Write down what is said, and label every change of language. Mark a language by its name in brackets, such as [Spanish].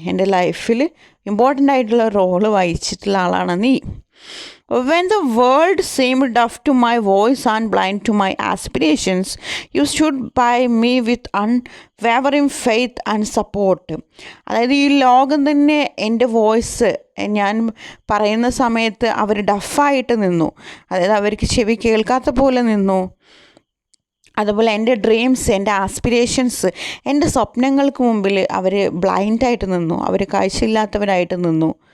[Malayalam] എൻ്റെ ലൈഫിൽ ഇമ്പോർട്ടൻ്റ് ആയിട്ടുള്ള റോള് വഹിച്ചിട്ടുള്ള ആളാണ് നീ. [English] When the world seemed deaf to my voice and blind to my aspirations, you stood by me with unwavering faith and support. [Malayalam] അതായത് ഈ ലോകം തന്നെ എൻ്റെ വോയിസ് ഞാൻ പറയുന്ന സമയത്ത് അവർ ഡഫായിട്ട് നിന്നു. അതായത് അവർക്ക് ചെവി കേൾക്കാത്ത പോലെ നിന്നു. അതുപോലെ എൻ്റെ ഡ്രീംസ്, എൻ്റെ ആസ്പിരേഷൻസ്, എൻ്റെ സ്വപ്നങ്ങൾക്ക് മുമ്പിൽ അവർ ബ്ലൈൻഡായിട്ട് നിന്നു, അവർ കാഴ്ചയില്ലാത്തവരായിട്ട് നിന്നു.